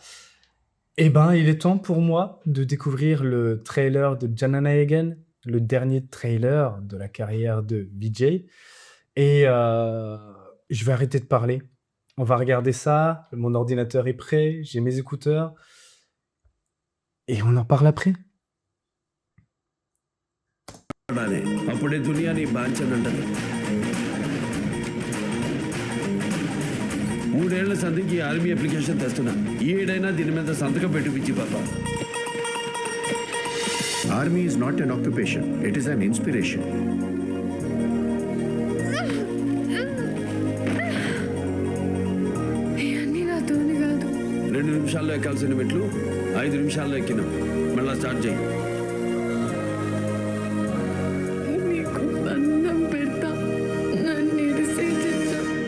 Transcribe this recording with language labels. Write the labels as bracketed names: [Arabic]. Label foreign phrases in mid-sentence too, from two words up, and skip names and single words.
[French] Eh ben, il est temps pour moi de découvrir le trailer de Jana Egan, le dernier trailer de la carrière de Vijay et je vais arrêter de parler. On va regarder ça, mon ordinateur est prêt, j'ai mes écouteurs et on en parle après. [Telugu] ఉండాలి. అప్పుడే దునియా నీ బాంచనంటది. 3 ఏళ్ల సంధికి [English] army application [Telugu] తెస్తున్నా. ఏడైనా దీని మీద సంతకం పెట్టి పిచ్చి పాప. [English] Army is not an occupation, it is an inspiration. [Telugu] ఇవన్నీ నాతోని కాదు. 2 నిమిషాల్లో ఎక్కాల్సిన మెట్లు 5 నిమిషాల్లో ఎక్కినాం. మళ్ళా స్టార్ట్ చేయి. నీకు దండం పెడతా, నన్ను ఇరిసేయించు.